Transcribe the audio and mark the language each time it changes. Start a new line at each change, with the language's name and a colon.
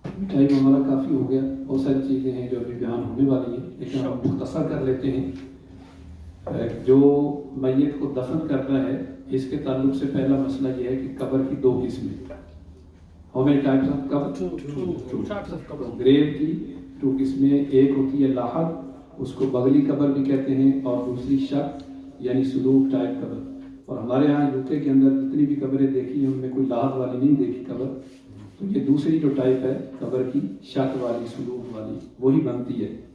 Urdu: Time ہمارا کافی ہو گیا، بہت ساری چیزیں ہیں جو ابھی بیان ہونے والی ہیں لیکن ہم مختصر کر لیتے ہیں. جو میت کو دفن کرنا ہے اس کے تعلق سے پہلا مسئلہ یہ ہے کہ قبر کی 2 قسمیں.
English: How many types of قبر؟ Two types of قبر.
Urdu: گریو کی 2 قسمیں، ایک ہوتی ہے لاحق، اس کو بغلی قبر بھی کہتے ہیں، اور دوسری شق یعنی سلوک ٹائپ قبر. اور ہمارے ہاں یوکے کے اندر جتنی بھی قبریں دیکھی ہیں ان میں کوئی لاحق والی نہیں دیکھی قبر. تو یہ دوسری جو ٹائپ ہے قبر کی، شق والی، سلوک والی، وہی بنتی ہے.